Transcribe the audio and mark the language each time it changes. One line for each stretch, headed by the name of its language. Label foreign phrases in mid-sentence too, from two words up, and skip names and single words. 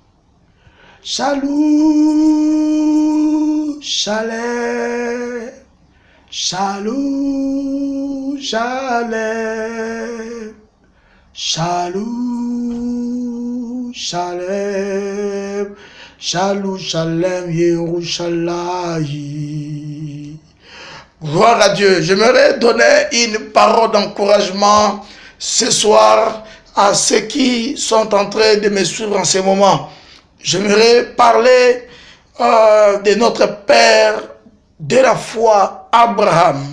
Hebrew: שלום, שלם. שלום, שלם. שלום, שלם. שלום, שלם, ירושלים.
French: Gloire à Dieu. J'aimerais donner une parole d'encouragement ce soir à ceux qui sont en train de me suivre en ce moment. J'aimerais parler de notre Père de la foi, Abraham.